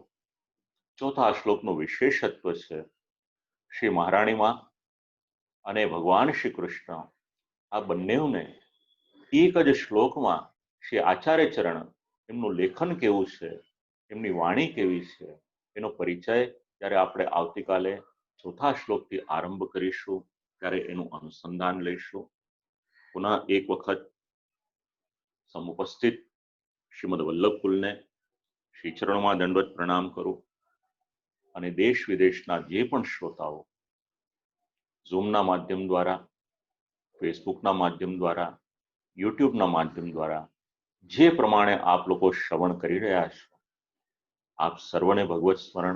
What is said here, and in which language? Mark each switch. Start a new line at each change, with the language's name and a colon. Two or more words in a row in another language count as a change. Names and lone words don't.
Gujarati: ચોથા શ્લોકનું વિશેષત્વ છે શ્રી મહારાણીમાં અને ભગવાન શ્રી કૃષ્ણ, આ બંનેને એક જ શ્લોકમાં શ્રી આચાર્ય ચરણ એમનું લેખન કેવું છે, એમની વાણી કેવી છે, એનો પરિચય જ્યારે આપણે આવતીકાલે ચોથા શ્લોકથી આરંભ કરીશું ત્યારે એનું અનુસંધાન લઈશું. પુનઃ એક વખત સમુપસ્થિત શ્રીમદ વલ્લભકુલને શ્રી ચરણોં દંડવત પ્રણામ કરું અને દેશ વિદેશના જે પણ શ્રોતાઓ ઝૂમના માધ્યમ દ્વારા, ફેસબુકના માધ્યમ દ્વારા, યુટ્યુબના માધ્યમ દ્વારા જે પ્રમાણે આપ લોકો શ્રવણ કરી રહ્યા છો, આપ સર્વને ભગવત સ્મરણ.